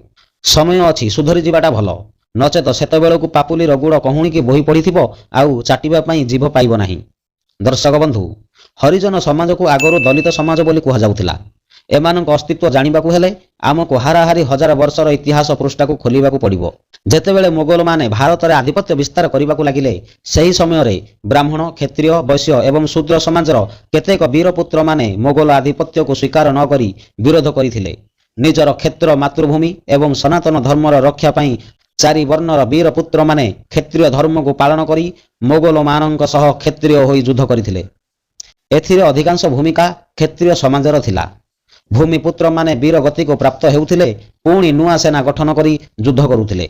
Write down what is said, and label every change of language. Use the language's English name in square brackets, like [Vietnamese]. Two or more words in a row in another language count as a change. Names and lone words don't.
[Odia] ସମୟ ଅଛି ସୁଧୁରି ଯିବାଟା ଭଲ, ନଚେତ୍ ସେତେବେଳକୁ ପାପୁଲିର ଗୁଡ଼ କହୁଣୀ କି ବୋହି ପଡ଼ିଥିବ ଆଉ ଚାଟିବା ପାଇଁ ଜିଭ ପାଇବ ନାହିଁ। ଦର୍ଶକ ବନ୍ଧୁ, ହରିଜନ ସମାଜ କୁ ଆଗରୁ ଦଳିତ ସମାଜ ବୋଲି କୁହା ଯାଉଥିଲା। ଏମାନଙ୍କ ଅସ୍ତିତ୍ୱ ଜାଣିବାକୁ ହେଲେ ଆମକୁ ହାରାହାରି ହଜାର ବର୍ଷର ଇତିହାସ ପୃଷ୍ଠା କୁ ଖୋଲିବାକୁ ପଡ଼ିବ। ଯେତେବେଳେ ମୋଗଲ ମାନେ ଭାରତ ରେ ଆଧିପତ୍ୟ ବିସ୍ତାର କରିବାକୁ ଲାଗିଲେ ସେହି ସମୟ ରେ ବ୍ରାହ୍ମଣ କ୍ଷତ୍ରିୟ ବୈଶ୍ୟ ଏବଂ ଶୂଦ୍ର ସମାଜର କେତେକ ବୀରପୁତ୍ର ମାନେ ମୋଗଲ ଆଧିପତ୍ୟ କୁ ସ୍ୱୀକାର ନ କରି ବିରୋଧ କରିଥିଲେ। ନିଜର କ୍ଷେତ୍ର ମାତୃଭୂମି ଏବଂ ସନାତନ ଧର୍ମର ରକ୍ଷା ପାଇଁ 4 ବର୍ଣ୍ଣର ବୀରପୁତ୍ର ମାନେ କ୍ଷତ୍ରିୟ ଧର୍ମ କୁ ପାଳନ କରି ମୋଗଲ ମାନଙ୍କ ସହ କ୍ଷତ୍ରିୟ ହୋଇ ଯୁଦ୍ଧ କରିଥିଲେ। ଏଥିରେ ଅଧିକାଂଶ ଭୂମିକା କ୍ଷତ୍ରିୟ ସମାଜର ଥିଲା। ଭୂମିପୁତ୍ର ମାନେ ବୀର ଗତି କୁ ପ୍ରାପ୍ତ ହେଉଥିଲେ ପୁଣି ନୂଆ ସେନା ଗଠନ କରି ଯୁଦ୍ଧ କରୁଥିଲେ।